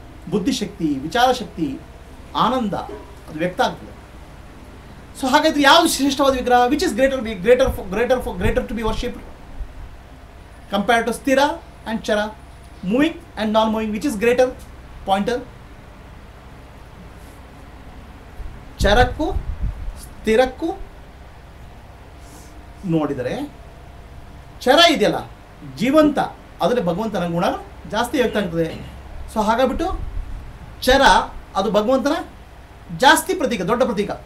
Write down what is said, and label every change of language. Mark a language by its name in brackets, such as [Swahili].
[Kannada] ಬುದ್ಧಿಶಕ್ತಿ, ವಿಚಾರ ಶಕ್ತಿ, ಆನಂದ ಅದು ವ್ಯಕ್ತ ಆಗ್ತದೆ. ಸೊ ಹಾಗಾದ್ರೆ ಯಾವುದು ಶ್ರೇಷ್ಠವಾದ ವಿಗ್ರಹ? [English] Which is greater to be worshipped compared to sthira and chara, moving and non-moving? Which is greater pointer? [Kannada] ಚರಕ್ಕೂ ಸ್ಥಿರಕ್ಕೂ ನೋಡಿದರೆ ಚರ ಇದೆಯಲ್ಲ ಜೀವಂತ, ಅದರಲ್ಲಿ ಭಗವಂತನ ಗುಣ ಜಾಸ್ತಿ ವ್ಯಕ್ತ ಆಗ್ತದೆ. ಸೊ ಹಾಗಾಗ್ಬಿಟ್ಟು ಚರ ಅದು ಭಗವಂತನ ಜಾಸ್ತಿ ಪ್ರತೀಕ, ದೊಡ್ಡ ಪ್ರತೀಕ.